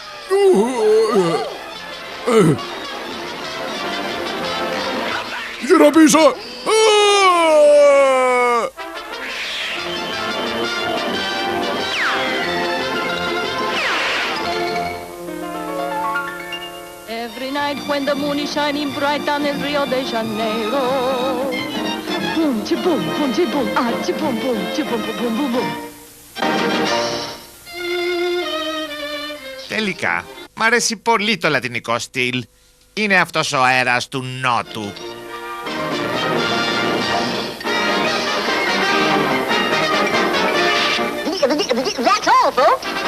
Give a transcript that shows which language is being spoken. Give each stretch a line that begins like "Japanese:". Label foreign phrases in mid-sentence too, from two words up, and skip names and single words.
Greek: Γύρω πίσω!
English: Every night when the moon is shining bright down in Rio de Janeiro. Boom, chi-boom, boom, chi-boom, ah, chi-boom, boom, chi-boom, boom, boom, boom, boom.
Greek: Τελικά, μ' αρέσει πολύ το λατινικό στυλ. Είναι αυτός ο αέρας του νότου.
English: That's all, folks.